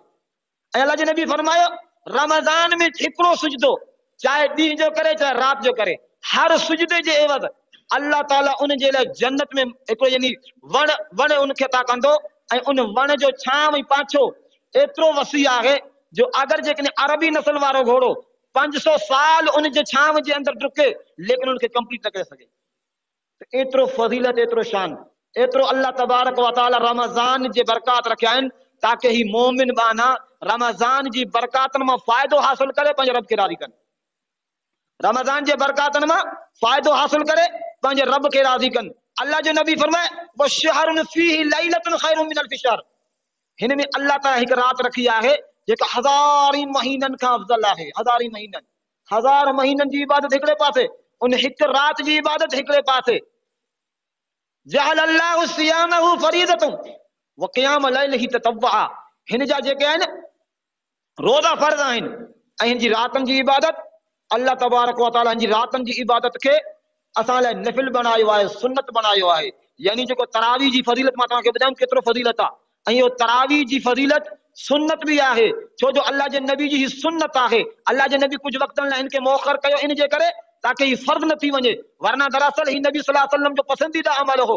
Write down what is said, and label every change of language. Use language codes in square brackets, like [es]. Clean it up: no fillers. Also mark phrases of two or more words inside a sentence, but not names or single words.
[sd] ऐं अल्लाह जे नबी फरमायो रमज़ान में हिकिड़ो सुजदो, चाहे ॾींहं जो करे चाहे राति जो करे, हर सुजदे जे एवज़ अल्लाह ताला उन जे लाइ जन्नत में हिकिड़ो यानी वण उनखे अता कंदो। ऐं उन वण जो छांव ऐं पाछो एतिरो वसी आहे जो अगर जेकॾहिं अरबी नस्ल वारो घोड़ो 500 साल उन जे छांव जे अंदरि डुके, लेकिन उनखे कंप्लीट न करे सघे। एतिरो फज़ीलत, एतिरो शान, एतिरो अल्लाह [ar] تبارك وتعالى [sd] रमज़ान जे बरक़ात रखिया आहिनि, ताकि ही मोमिन बाना रमज़ान जी बरक़ातनि मां फ़ाइदो हासिल करे पंहिंजे रब खे राज़ी कनि। रमज़ान जे बरक़ातनि मां फ़ाइदो हासिल करे पंहिंजे रब खे राज़ी कनि। अल्लाह जो नबी फरमाए [ar] وشهر فيه ليلة خير من ألف شهر, [sd] हिन में अल्लाह ताला हिकु रात रखी आहे जेका 1000 महीननि खां अफ़ज़ल आहे। 1000 महीननि, 1000 महीननि जी इबादत हिकिड़े पासे, उन हिकु रात जी इबादत हिकिड़े पासे। [ar] جعل الله صيامه فريضة وقيام ليله تطوعا, [sd] हिन जा जेके आहिनि रोज़ा फर्ज़ आहिनि, ऐं हिन जी रातनि जी इबादत अल्लाह [ar] تبارك وتعالى [sd] हिन जी रातनि जी इबादत खे असां लाइ नफ़िल बनायो आहे, सुन्नत बनायो आहे। यानी जेको तरावी जी फज़ीलत मां तव्हांखे ॿुधायमि केतिरो फज़ीलत आहे, ऐं इहो तरावी जी फज़ीलत सुन्नत भी आहे, छो जो अल्लाह जे नबी जी ही सुन्नत आहे। अल्लाह जे नबी कुछ वक़्तनि लाइ इनके मौखर कयो इन जे करे ताकि ही फर्ज़ न थी वञे, वरना दरअसल ही नबी [ar] صلى الله عليه وسلم [sd] जो पसंदीदा अमल हो।